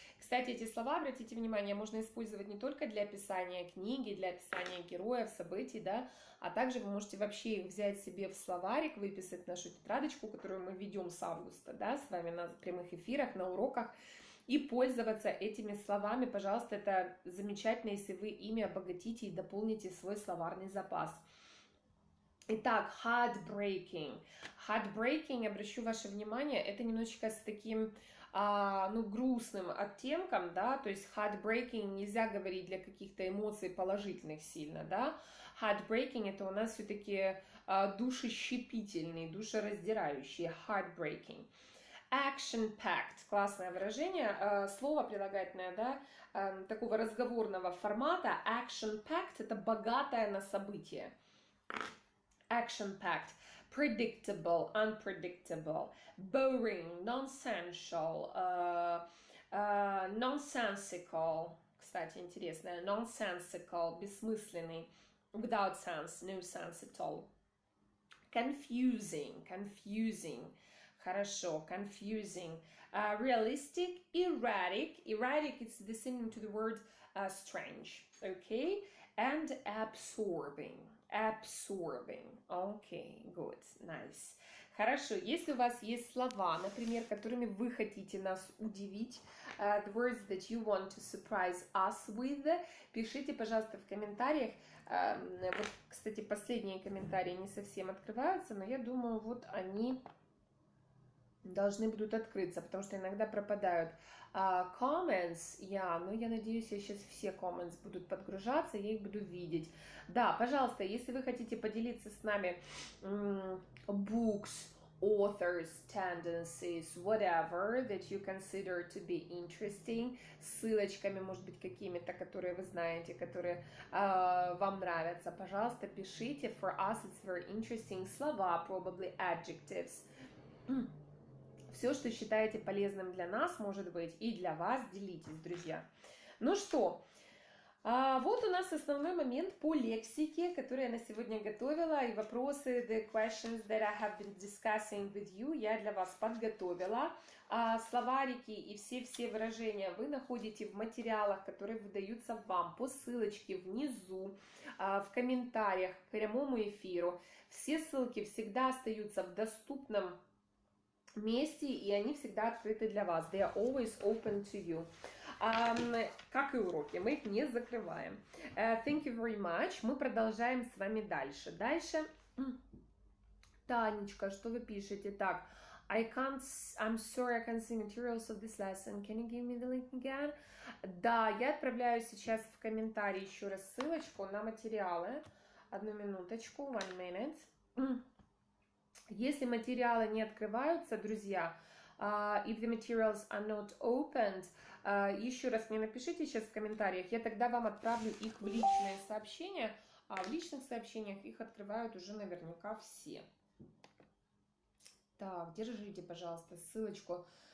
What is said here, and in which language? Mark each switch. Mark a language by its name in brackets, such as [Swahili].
[Russian] Кстати, эти слова, обратите внимание, можно использовать не только для описания книги, для описания героев, событий, да, а также вы можете вообще их взять себе в словарик, выписать нашу тетрадочку, которую мы ведем с августа, да, с вами на прямых эфирах, на уроках, и пользоваться этими словами. Пожалуйста, это замечательно, если вы ими обогатите и дополните свой словарный запас. Итак, heartbreaking. Heartbreaking, обращу ваше внимание, это немножечко с таким, грустным оттенком, да, то есть heartbreaking нельзя говорить для каких-то эмоций положительных сильно, да. Heartbreaking это у нас все-таки душещипительный, душераздирающий, heartbreaking. Action-packed, классное выражение, слово прилагательное, да, такого разговорного формата. Action-packed это богатое на события. [English] Action-packed, predictable, unpredictable, boring, nonsensical, nonsensical, [Russian] кстати, интересное, [English] nonsensical, бессмысленный, without sense, no sense at all. Confusing, confusing, хорошо, confusing. Realistic, erratic, erratic is the synonym to the word strange, okay, and absorbing. Absorbing. Okay, good, nice. [Russian] Хорошо, если у вас есть слова, например, которыми вы хотите нас удивить, [English] the words that you want to surprise us with, [Russian] пишите, пожалуйста, в комментариях. Вот, кстати, последние комментарии не совсем открываются, но я думаю, вот они должны будут открыться, потому что иногда пропадают comments, но я надеюсь, я сейчас все comments будут подгружаться, я их буду видеть. Да, пожалуйста, если вы хотите поделиться с нами books, authors, tendencies, [English] whatever that you consider to be interesting, [Russian] ссылочками, может быть, какими-то, которые вы знаете, которые вам нравятся, пожалуйста, пишите. [English] For us it's very interesting. Слова, probably adjectives. [Russian] Все, что считаете полезным для нас, может быть, и для вас, делитесь, друзья. Ну что, вот у нас основной момент по лексике, который я на сегодня готовила, и вопросы, [English] the questions that I have been discussing with you, [Russian] я для вас подготовила. Словарики и все выражения вы находите в материалах, которые выдаются вам по ссылочке внизу, в комментариях к прямому эфиру. Все ссылки всегда остаются в доступном месте, и они всегда открыты для вас. [English] They are always open to you. [Russian] Как и уроки, мы их не закрываем. [English] Thank you very much. [Russian] Мы продолжаем с вами дальше. Танечка, что вы пишете? [English] Так, I'm sorry, I can't see materials of this lesson. Can you give me the link again? [Russian] Да, я отправляю сейчас в комментарии еще раз ссылочку на материалы. Одну минуточку, [English] 1 minute. [Russian] Если материалы не открываются, друзья, [English] if the materials are not opened, [Russian] еще раз мне напишите сейчас в комментариях, я тогда вам отправлю их в личные сообщения, а в личных сообщениях их открывают уже наверняка все. Так, держите, пожалуйста, ссылочку